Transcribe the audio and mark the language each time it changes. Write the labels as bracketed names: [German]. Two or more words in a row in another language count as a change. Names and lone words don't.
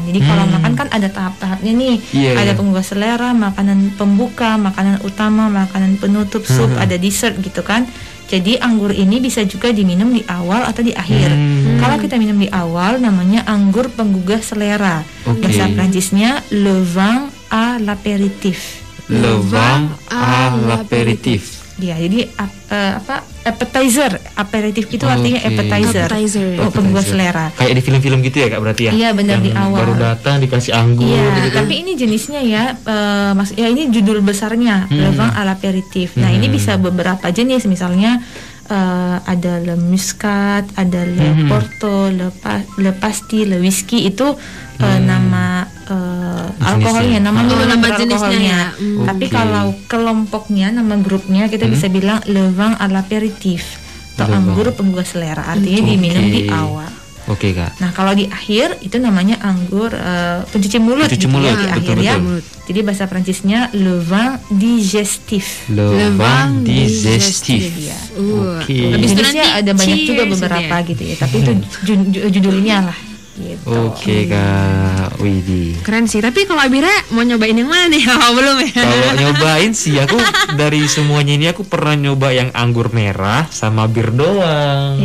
[Indonesian] Jadi kalau makan kan ada tahap-tahapnya nih. Ada penggugah selera, makanan pembuka, makanan utama, makanan penutup, sup, ada dessert gitu kan. Jadi anggur ini bisa juga diminum di awal atau di akhir. Kalau kita minum di awal namanya anggur penggugah selera. Bahasa Prancisnya [French] le vin à l'apéritif. Le vin à l'apéritif. [Indonesian] Ya, jadi appetizer. Aperitif itu artinya appetizer. Penggugah selera. Kayak di film-film gitu ya Kak berarti ya? Iya, benar, di awal. Baru datang dikasih anggur gitu. Tapi ini jenisnya ya, ini judul besarnya [French] le vin à l'apéritif. [Indonesian] Nah, ini bisa beberapa jenis, misalnya ada [French] le muscat, [Indonesian] ada [French] le porto, le pasti, le whisky [Indonesian] itu nama alkoholnya, nama minuman beralkoholnya. Tapi kalau kelompoknya, nama grupnya kita bisa bilang [French] le vin à l'apéritif [Indonesian] atau anggur penggugah selera, artinya diminum di awal. Oke Kak. Nah kalau di akhir itu namanya anggur pencuci mulut. Pencuci gitu mulut, ya, di akhir betul, ya. betul. Jadi bahasa Prancisnya [French] le vin digestif. Le vin digestif. [Indonesian] Ya. Oke. Habis itu nanti nanti ada banyak juga cheers beberapa ya. gitu ya. Tapi itu judulnya lah. Gitu. Oke Kak. Widih. Keren sih. Tapi kalau Abira mau nyobain yang mana nih? Oh, belum ya? Kalau nyobain sih aku dari semuanya ini aku pernah nyoba yang anggur merah sama bir doang.